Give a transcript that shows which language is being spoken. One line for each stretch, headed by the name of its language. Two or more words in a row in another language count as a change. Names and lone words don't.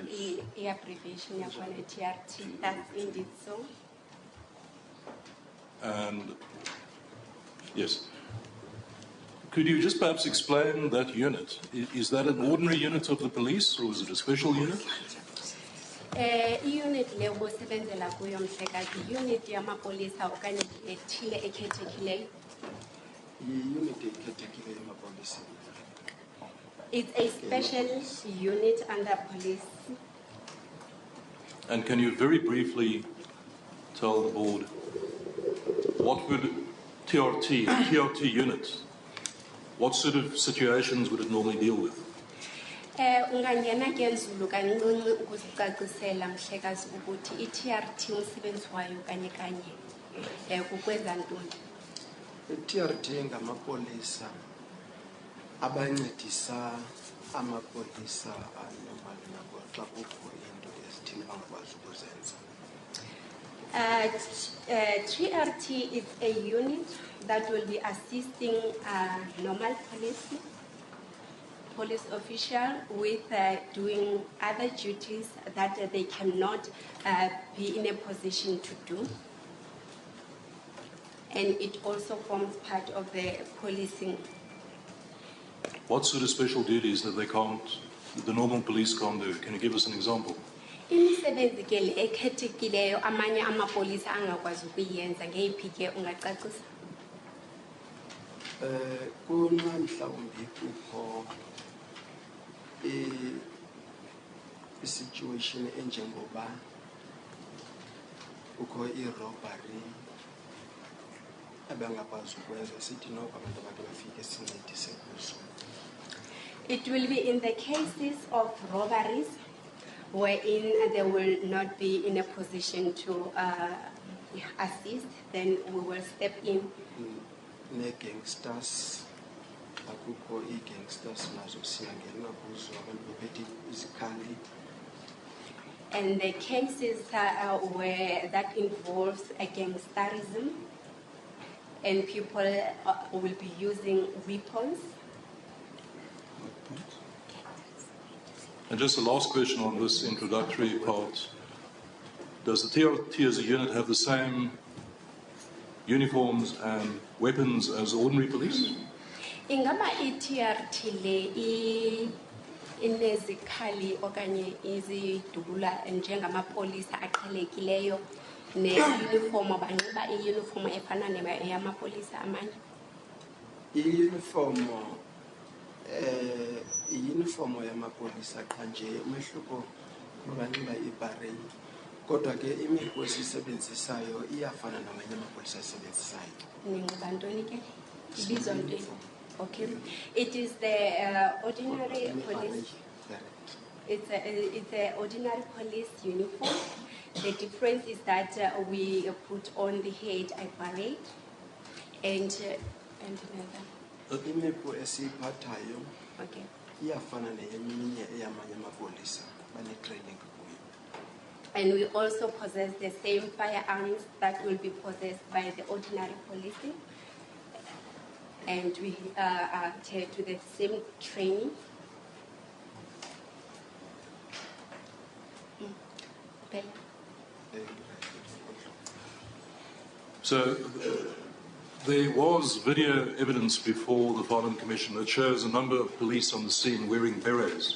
English: The abbreviation of TRT, that's indeed so. And yes. Could you just perhaps explain that unit? Is that an ordinary unit of the police, or is it a special unit?
Xhosa: I-unit le ubusebenzela kuyo mhlekazi, unit yamapolisa okanye ethile ekhethekileyo. Unit ekhethekileyo emapoliseni.
English: It's a special unit under police. And can you very briefly tell the board what would TRT unit, what sort of situations would it normally deal with?
Xhosa: Ungangena ke nzulu kancinci ukuzicacisela mhlekazi ukuthi i-TRT umsebenzi wayo kanye kanye kukwenza ntoni? I-TRT ngamapolisa abancedisa amapolisa anormal nabo xa kukho into ezithile bangakwazi ukuzenza.
English: TRT is a unit that will be assisting normal police official with doing other duties that they cannot be in a position to do. And it also forms part of the policing. What sort of special duties that the normal police can't do? Can you give us an example?
Xhosa: Imisebenzi ke le ekhethekileyo amanye amapolisa angakwazi ukuyenza ngeyiphi ke ungacacisa? Kuna mhlawumbi kukho i-situation enjengoba kukho i-robbery abangakwazi ukwenza sithi noko abantu abake bafike sincedise kuzo.
English: It will be in the cases of robberies wherein they will not be in a position to assist, then we will step in.
Xhosa: Ne-gangsters, akukho ii-gangsters nazo siyangena kuzo abantu bephethe izikhali.
English: And the cases where that involves a gangsterism and people will be using weapons. And just a last question on this introductory part. Does the TRT as a unit have the same uniforms and weapons as ordinary police?
Xhosa: Ingaba i-TRT le inezikhali okanye izidubula njengamapolisa aqhelekileyo ne-uniform banxiba i-uniform efana neyamapolisa amanye? I-uniform yamapolisa qha nje umehluko banxiba ibhareyi. Kodwa ke imipu esisebenzisayo iyafana namanye amapolisa asebenzisayo. Ninxiba ntoni ke? Ibizwa ntoni?
English: Okay. It is the ordinary police. It's a ordinary police uniform. The difference is that we put on the head a beret and another.
Xhosa: Imipu esiyiphathayo Okay. iyafana neyeminye eyamanye amapolisa bane-training kuyo.
English: And we also possess the same firearms that will be possessed by the ordinary policing. And we are to the same training. So there was video evidence before the Parliament Commission that shows a number of police on the scene wearing berets.